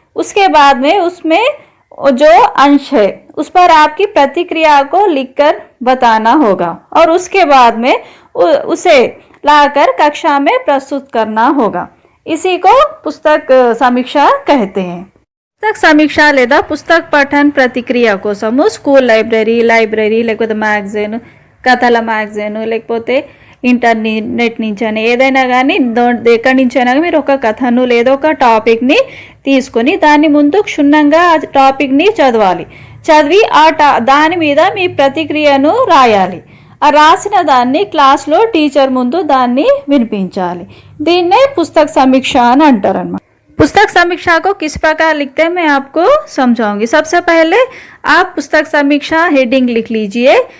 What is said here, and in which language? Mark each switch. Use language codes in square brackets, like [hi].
[hi] उसके बाद में उसमें जो अंश है उस पर आपकी प्रतिक्रिया को लिखकर बताना होगा और उसके बाद में उसे लाकर कक्षा में प्रस्तुत करना होगा। इसी को पुस्तक समीक्षा कहते हैं। [te] पुस्तक समीक्षा లేదా పుస్తక పఠన్ ప్రతిక్రియ కోసము స్కూల్ లైబ్రరీ లేకపోతే మ్యాగజైన్, కథల మ్యాగజైన్, లేకపోతే ఇంటర్నెట్ నుంచైనా ఏదైనా కానీ ఎక్కడి నుంచైనా మీరు ఒక కథను లేదా ఒక టాపిక్ని తీసుకొని దాన్ని ముందు క్షుణ్ణంగా ఆ టాపిక్ని చదివి దాని మీద మీ ప్రతిక్రియను రాయాలి। ఆ రాసిన దాన్ని క్లాస్లో టీచర్ ముందు దాన్ని వినిపించాలి। దీన్నే పుస్తక సమీక్ష అని అంటారన్నమాట। [hi] पुस्तक समीक्षा को किस प्रकार लिखते हैं मैं आपको समझाऊंगी। सबसे पहले आप पुस्तक समीक्षा हेडिंग लिख लीजिए।